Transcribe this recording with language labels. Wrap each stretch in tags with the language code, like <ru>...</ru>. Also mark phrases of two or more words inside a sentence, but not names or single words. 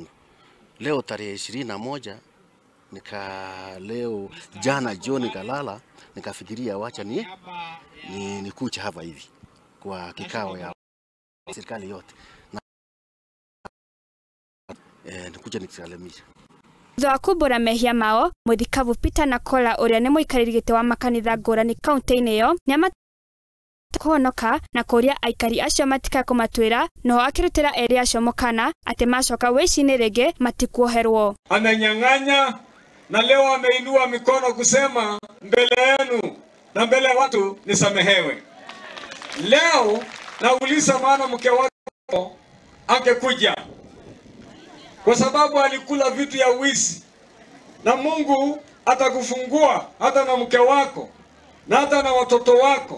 <sw>Leo tarehe 21 leo jana jioni nikalala nikafikiria wacha nikuja hapa hivi kwa kikao ya serikali yote na nikuja nikisalamisha</sw> <ki>Thwa kubura mehia mao muthikavu Peter Nakola uria ni muikariri gite wa makanitha ngurani county-ini iyo ni kuhonoka na kuria aikari acio matika kumatwira no akirutira eri acio mukana ati macoka wici-ini ringi matikuoherwo.</ki> <sw>Amenyang'anya na leo ameinua mikono kusema mbele yenu na mbele watu nisamehewe. Leo nauliza maana mke wako angekuja kwa sababu alikula vitu ya wizi, na Mungu atakufungua hata na mke wako na hata na watoto wako.</sw>